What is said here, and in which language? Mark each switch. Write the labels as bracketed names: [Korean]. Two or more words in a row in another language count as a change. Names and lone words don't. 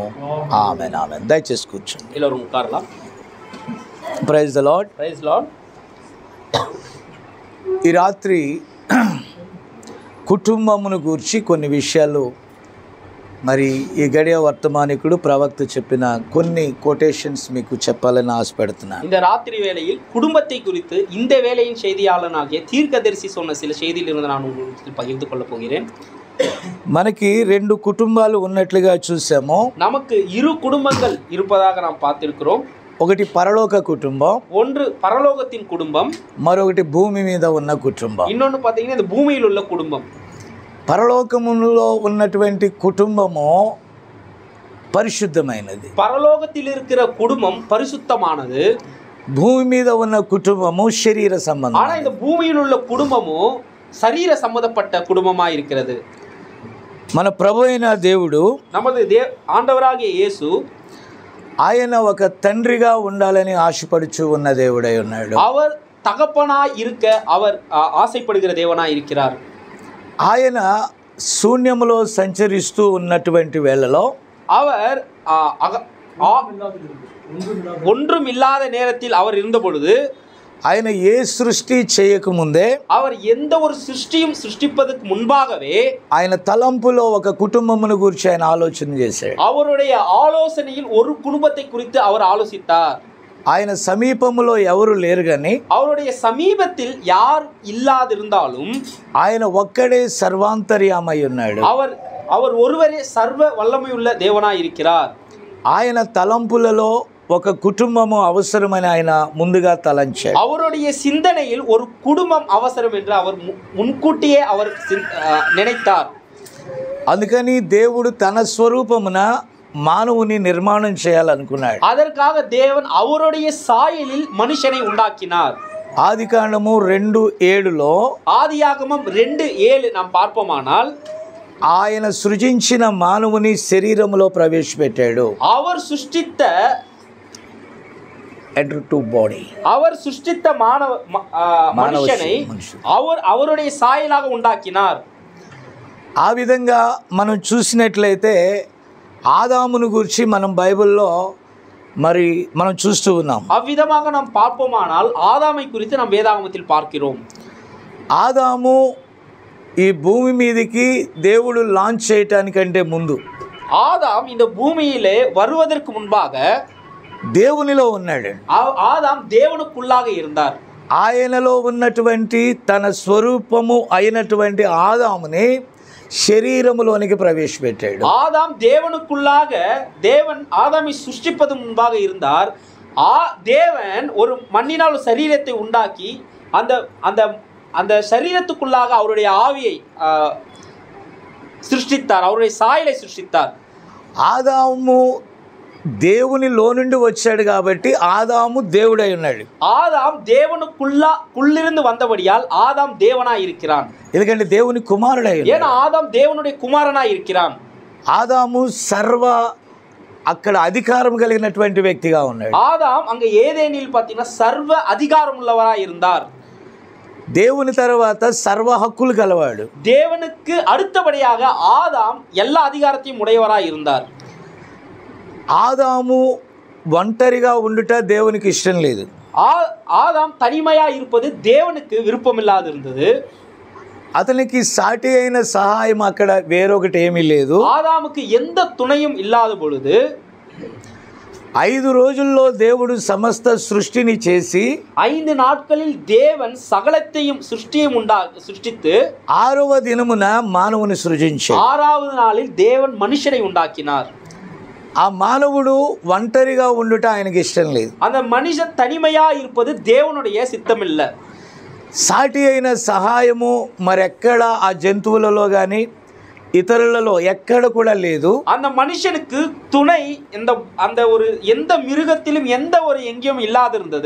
[Telugu] ఆమేన్ ఆమేన్. దయచేసి కూర్చోండి. [English] praise the Lord. praise Lord. [Telugu] ఈ రాత్రి కుటుంబమును గూర్చి కొన్ని విషయాలు మరి ఈ గడియ వర్తమానికుడు ప్రవక్త చెప్పిన కొన్ని కొటేషన్స్ మీకు చెప్పాలని ఆశపడుతున్నాను. [Tamil] இந்த ராத்திரி வேளையில் குடும்பத்தை குறித்து இந்த வேளையின் செய்தியாளனாகிய தீர்க்கதரிசி சொன்ன சில செய்தியிலிருந்து நான் உங்களுக்கு பகிர்ந்து கொள்ள போகிறேன். [Telugu] మనకి రెండు కుటుంబాలు ఉన్నట్లుగా చూసాము. [Tamil] நமக்கு இரு குடும்பங்கள் இருப்பதாக நாம் பார்த்திருக்கிறோம். [Telugu] ఒకటి పరలోక కుటుంబం, [Tamil] ஒன்று பரலோகத்தின் குடும்பம், [Telugu] మరొకటి భూమి మీద ఉన్న కుటుంబం. [Tamil] இன்னொன்று பார்த்தீங்கன்னா இந்த பூமியில் உள்ள குடும்பம். [Telugu] పరలోకములో ఉన్నటువంటి కుటుంబము పరిశుద్ధమైనది, [Tamil] பரலோகத்தில் இருக்கிற குடும்பம் பரிசுத்தமானது. [Telugu] భూమి మీద ఉన్న కుటుంబము శరీర సంబంధం. [Tamil] ஆனா இந்த பூமியில் உள்ள குடும்பமும் சரீர சம்பந்தப்பட்ட குடும்பமாக இருக்கிறது. [Telugu] మన ప్రభు అయిన దేవుడు, [Tamil] நமது ஆண்டவராகிய இயேசு, [Telugu] ఆయన ఒక తండ్రిగా ఉండాలని ఆశపడుచు ఉన్న దేవుడై ఉన్నాడు. [Tamil] அவர் தகப்பனாய் இருக்க அவர் ஆசைப்படுகிற தேவனாய் இருக்கிறார். [Telugu] ఆయన శూన్యములో సంచరిస్తూ ఉన్నటువంటి వేళలో [Tamil] அவர் ஒன்றும் இல்லாத நேரத்தில் அவர் இருந்த பொழுது, [Telugu] ఆయన ఏ సృష్టి చేయకముందే, [Tamil] அவர் எந்த ஒரு சிருஷ்டியும் சிருஷ்டிப்பதற்கு முன்பாகவே [Telugu] ఆయన తలంపులో ఒక కుటుంబమును గురించి ఆయన ఆలోచన చేశాడు. [Tamil] அவருடைய ஆலோசனையில் ஒரு குடும்பத்தை குறித்து அவர் ஆலோசித்தார். [Telugu] ఆయన సమీపములో ఎవరు లేరు కానీ [Tamil] அவருடைய சமீபத்தில் யார் இல்லாதிருந்தாலும் [Telugu] ఆయన ఒక్కడే సర్వాంతర్యామై ఉన్నాడు. [Tamil] அவர் ஒருவரே சர்வ வல்லமையுள்ள தேவனாய் இருக்கிறார். [Telugu] ఆయన తలంపులలో ఒక కుటుంబము అవసరమని ఆయన ముందుగా తలంచాడు. [Tamil] அவருடைய சிந்தனையில் ஒரு குடும்பம் அவசரம் என்று அவர் முன்கூட்டியே அவர் நினைத்தார். [Telugu] అందుకని దేవుడు తన స్వరూపమున మానవుని నిర్మాణం చేయాలనుకున్నాడు. [Tamil] அதற்காக தேவன் அவருடைய சாயலில் மனுஷனை உண்டாக்கினார். [Telugu] ఆదికాండము 2:7లో, [Tamil] ஆதியாகமம் 2:7 நாம் பார்ப்போமானால், [Telugu] ఆయన సృజించిన మానవుని శరీరములో ప్రవేశపెట్టాడు. [Tamil] அவர் సృష్టిத்த அவர் సృష్టిத்த మనుషனை அவருடைய సాయలాగా உண்டாக்கினார். [Telugu] ఆ విధంగా మనం చూసినట్లయితే ఆదామును గురించి మనం బైబిల్లో మరి మనం చూస్తూ ఉన్నాం. [Tamil] అవ్విధமாக நாம் பார்ப்போமானால் ஆதாமை குறித்து நாம் வேதாகமத்தில் பார்க்கிறோம். [Telugu] ఆదాము ఈ భూమి మీదకి దేవుడు లాంచ్ చేయటానికంటే ముందు, [Tamil] ஆதாம் இந்த பூமியிலே வருவதற்கு முன்பாக [Telugu] దేవునిలో ఉన్నాడు. [Tamil] ஆதாம் தேவனுக்குள்ளாக இருந்தார். [Telugu] ఆయనలో ఉన్నటువంటి తన స్వరూపము అయినటువంటి ఆదాముని శరీరములోనికి ప్రవేశపెట్టాడు. [Tamil] ஆதாம் தேவனுக்குள்ளாக தேவன் ஆதாமை சிருஷ்டிப்பது முன்பாக இருந்தார். தேவன் ஒரு மண்ணினால் ஒரு சரீரத்தை உண்டாக்கி அந்த அந்த அந்த சரீரத்துக்குள்ளாக அவருடைய ஆவியை சிருஷ்டித்தார், அவருடைய சாயலை சிருஷ்டித்தார். [Telugu] ఆదాము దేవునిలో నుండి వచ్చాడు కాబట్టి ఆదాము దేవుడై ఉన్నాడు. [Tamil] ஆதாம் தேவனுக்குள்ளிருந்து வந்தபடியால் ஆதாம் தேவனாய் இருக்கிறான். [Telugu] ఎందుకంటే దేవుని కుమారుడై ఉన్నాడు. [Tamil] ஏன்னா ஆதாம் தேவனுடைய குமாரனாய் இருக்கிறான். [Telugu] ఆదాము అక్కడ అధికారం కలిగినటువంటి వ్యక్తిగా ఉన్నాడు. [Tamil] ஆதாம் அங்க ஏதேனில் பார்த்தீங்கன்னா சர்வ அதிகாரம் உள்ளவராய் இருந்தார். [Telugu] దేవుని తర్వాత సర్వ హక్కులు గలవాడు. [Tamil] தேவனுக்கு அடுத்தபடியாக ஆதாம் எல்லா அதிகாரத்தையும் உடையவராய் இருந்தார். [Telugu] ఆదాము ఒంటరిగా ఉండుట దేవునికి ఇష్టం లేదు. [Tamil] ஆதாம் தனிமையா இருப்பது தேவனுக்கு விருப்பமில்லாது இருந்தது. [Telugu] అతనికి సాటి అయిన సహాయం అక్కడ వేరొకటి ఏమీ లేదు. [Tamil] ஆதாமுக்கு எந்த துணையும் இல்லாத பொழுது [Telugu] 5 రోజుల్లో దేవుడు సమస్త సృష్టిని చేసి [Tamil] 5 நாட்களில் தேவன் சகலத்தையும் சிருஷ்டித்து [Telugu] 6వ దినమున మానవుని సృజించాడు. [Tamil] 6வது நாளில் தேவன் மனுஷனை உண்டாக்கினார். [Telugu] ఆ మానవుడు ఒంటరిగా ఉండుట ఆయనకి ఇష్టం లేదు. [Tamil] அந்த மனுஷன் தனிமையா இருப்பது தேவனுடைய சித்தம் இல்ல. [Telugu] సాటి అయిన సహాయము మరెక్కడ ఆ జంతువులలో కానీ ఇతరులలో ఎక్కడ కూడా లేదు. [Tamil] அந்த மனுஷனுக்கு துணை எந்த மிருகத்திலும் எந்த ஒரு எங்கேயும் இல்லாதிருந்தது.